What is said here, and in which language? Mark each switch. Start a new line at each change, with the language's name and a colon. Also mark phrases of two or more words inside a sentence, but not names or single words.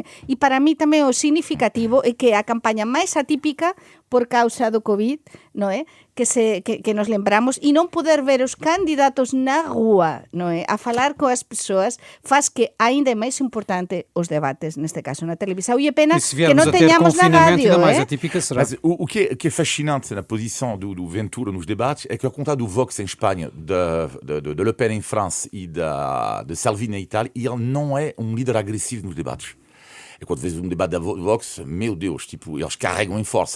Galician: E para mí tamén o significativo é que a campaña máis atípica por causa do COVID, non é? Que nos lembramos, e non poder ver os candidatos na rúa, non é? A falar coas persoas, faz que ainda é máis importante os debates, neste caso na televisão, e é pena que non teñamos na rádio,
Portuguese: ainda mais atípica será. Mas o que é fascinante na posição do Ventura nos debates é que, ao contrário do Vox em Espanha, de Le Pen em França e de Salvini na Itália, ele não é um líder agressivo nos debates. E quando vês um debate da Vox, meu Deus, tipo, eles carregam em força.